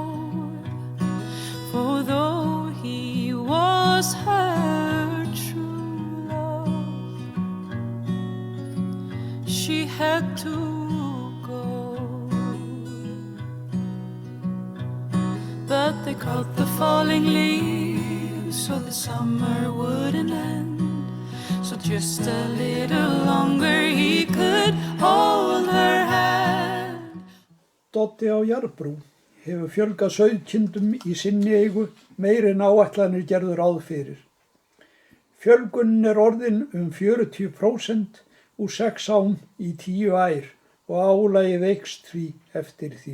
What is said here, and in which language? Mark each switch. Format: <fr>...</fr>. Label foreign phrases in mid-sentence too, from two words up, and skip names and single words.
<en>For though he was her true love, she had to go. But they caught the falling leaves so the summer wouldn't end. So just a little longer he could hold her hand.</en> <is>Doddi á Jarðbrú hefur fjölgað sauðkindum í sinni eigu meiri en áætlanir gerðu ráð fyrir. Fjölgunin orðin 40% úr 6 ám í 10 ær og álagið eykst því eftir því.</is>